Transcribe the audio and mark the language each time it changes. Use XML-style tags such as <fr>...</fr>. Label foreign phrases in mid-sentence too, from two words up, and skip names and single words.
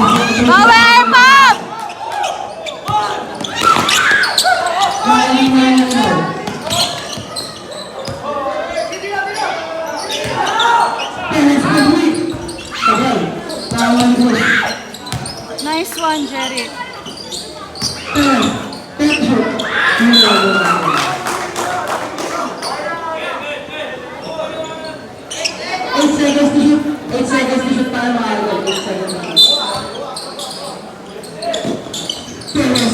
<tl>Bawi,</tl> <en>air pump! Nice one, Jerry. 8 seconds to shoot. 8 seconds to shoot</en> <tl>para makagol.</tl> <en>8 seconds na. Perez.</en>